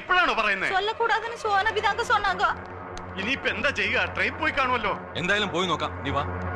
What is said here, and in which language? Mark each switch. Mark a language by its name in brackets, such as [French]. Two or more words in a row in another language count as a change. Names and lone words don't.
[Malayalam] സത്യമാണോ പറയുന്നത്? [Tamil] சொல்லக்கூடாதுன்னு சோனபி தாங்க சொன்னாங்க. [Malayalam] ഇനിയിപ്പോ എന്താ ചെയ്യുക? ട്രെയിൻ പോയി കാണുമല്ലോ. എന്തായാലും പോയി നോക്കാം, നീ വാ.